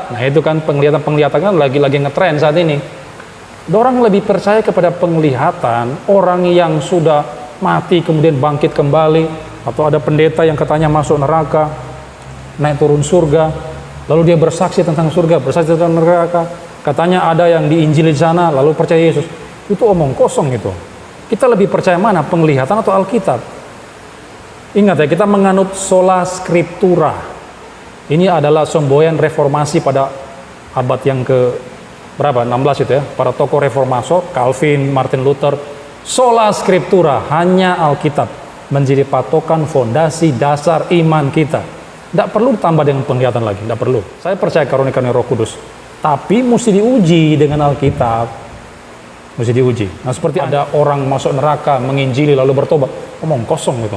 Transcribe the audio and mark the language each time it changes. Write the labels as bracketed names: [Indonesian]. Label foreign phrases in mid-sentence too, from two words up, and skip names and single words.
[Indonesian] Nah, itu kan penglihatan kan lagi ngetren saat ini. Orang lebih percaya kepada penglihatan orang yang sudah mati kemudian bangkit kembali, atau ada pendeta yang katanya masuk neraka, naik turun surga, lalu dia bersaksi tentang surga, bersaksi tentang neraka, katanya ada yang diinjili di sana, lalu percaya Yesus. Itu omong kosong itu. Kita lebih percaya mana, penglihatan atau Alkitab? Ingat ya, kita menganut [Latin] sola scriptura. [Indonesian] Ini adalah semboyan reformasi pada abad yang ke berapa? 16 itu ya. Para tokoh reformator, Calvin, Martin Luther, [Latin] sola scriptura, [Indonesian] hanya Alkitab menjadi patokan fondasi dasar iman kita. Tidak perlu ditambah dengan penglihatan lagi, tidak perlu. Saya percaya karunia-karunia Roh Kudus. Tapi mesti diuji dengan Alkitab. Mesti diuji. Nah, seperti ada orang masuk neraka, menginjili lalu bertobat, omong kosong gitu.